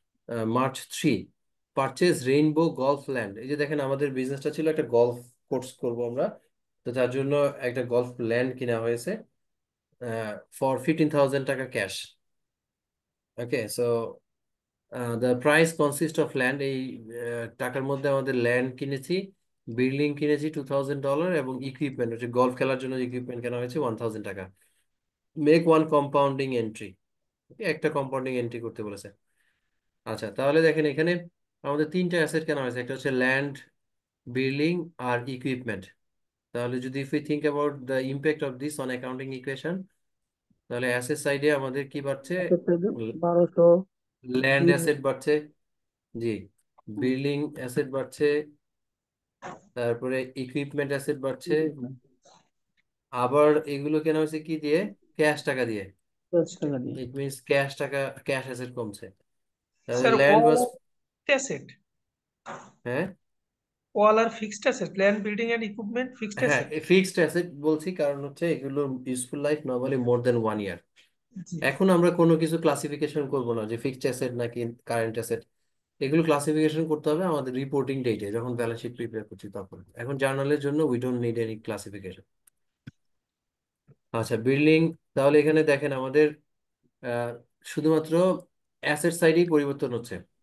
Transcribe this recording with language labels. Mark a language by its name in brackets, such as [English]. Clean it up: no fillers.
[English] March 3, purchase Rainbow Golf Land. [Bangla] এই যে দেখেন আমাদের বিজনেসটা ছিল একটা গলফ কোর্স করব আমরা, তো তার জন্য একটা গলফ ল্যান্ড কিনা হয়েছে ফর 15,000 টাকা cash. [English] okay, so the price consist of land, [Bangla] এই টাকার মধ্যে আমাদের ল্যান্ড কিনেছি, বিল্ডিং কিনেছি $2,000 এবং ইকুইপমেন্ট হচ্ছে গলফ খেলার জন্য ইকুইপমেন্ট কেনা হয়েছে 1,000 টাকা। [English] make one compounding entry, [Bangla] একটা কম্পাউন্ডিং এন্ট্রি করতে বলেছে। আচ্ছা, তাহলে দেখেন এখানে আমাদের তিনটা অ্যাসেট কেনা হয়েছে, একটা হচ্ছে ল্যান্ড, বিল্ডিং আর ইকুইপমেন্ট। তাহলে যদি [English] if you think about the impact of this on accounting equation, [Bangla] তাহলে অ্যাসেট সাইডে আমাদের কি বাড়ছে? 1200 ল্যান্ড অ্যাসেট বাড়ছে, জি, বিল্ডিং অ্যাসেট বাড়ছে, তারপরে ইকুইপমেন্ট অ্যাসেট বাড়ছে, আবার এগুলো কেনা হয়েছে কি দিয়ে? ক্যাশ টাকা দিয়ে। টাকা দিয়ে। [English] it means [Bangla] ক্যাশ টাকা, ক্যাশ অ্যাসেট কমছে। তাহলে স্যার [English] land was, [Bangla] অ্যাসেট, হ্যাঁ [English] all are fixed assets, land, building and equipment, fixed [Bangla] হ্যাঁ [English] asset. [Bangla] ফিক্সড অ্যাসেট বলছি কারণ হচ্ছে এগুলো [English] Useful life normally more than 1 year. [Bangla] জি। এখন আমরা কোনো কিছু ক্লাসিফিকেশন করব না যে ফিক্সড অ্যাসেট নাকি কারেন্ট অ্যাসেট, এগুলো ক্লাসিফিকেশন করতে হবে আমাদের রিপোর্টিং ডেটে যখন ব্যালেন্স শিট প্রিপেয়ার করছি তখন। এখন জার্নালের জন্য [English] We don't need any classification. [Bangla] আচ্ছা, বিল্ডিং, তাহলে এখানে দেখেন আমাদের আহ, শুধুমাত্র অ্যাসেট সাইডেই পরিবর্তন হচ্ছে।